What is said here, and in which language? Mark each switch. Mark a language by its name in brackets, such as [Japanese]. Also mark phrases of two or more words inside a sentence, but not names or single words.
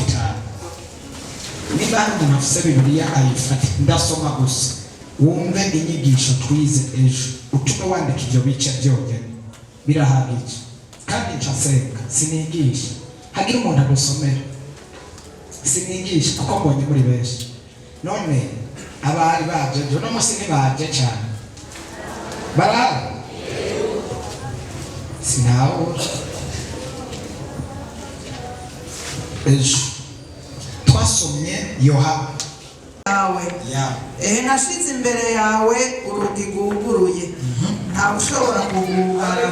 [Rundi] Niba hari umuntu afise Bibiliya ayifate ndasoma gusa wumve inyigisho twize ejo, utume wandika ibyo bice byonyine birahagije, kandi ncasenga. Sinigisha hagira umuntu agusomera, sinigisha kuko mbonye muri benshi. None abari baje ejo no musi ntibaje cyane barahari sinaho. Ejo twasomye Yohana yawe nashize imbere yawe urugi rwuguruye nta ushobora kugugara.